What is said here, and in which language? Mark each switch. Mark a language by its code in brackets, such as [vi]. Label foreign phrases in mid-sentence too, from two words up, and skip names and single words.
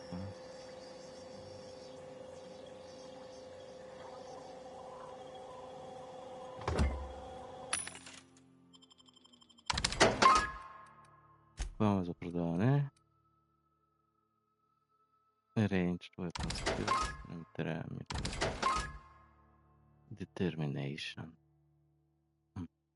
[bg] Това е за продаване. [en] Range weapon skills. [bg] Трябва ми. Determination.